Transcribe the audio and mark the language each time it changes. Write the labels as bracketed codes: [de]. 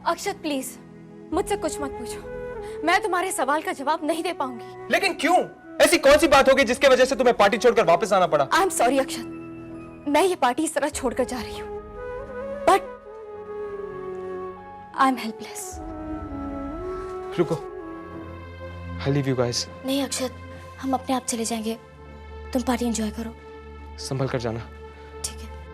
[hi] अक्षत please, मुझसे कुछ मत पूछो। मैं तुम्हारे सवाल का जवाब नहीं दे पाऊंगी। लेकिन क्यों? ऐसी कौन सी बात होगी जिसके वजह से तुम्हें पार्टी छोड़कर वापस आना पड़ा? [en] I am sorry [hi] अक्षत, मैं ये पार्टी इस तरह छोड़कर जा रही हूँ, [en] But I am helpless. [hi] रुको, [en] I'll leave you guys. [hi] नहीं अक्षत, हम अपने आप चले जाएंगे। तुम पार्टी एंजॉय करो। संभल कर जाना। ठीक है।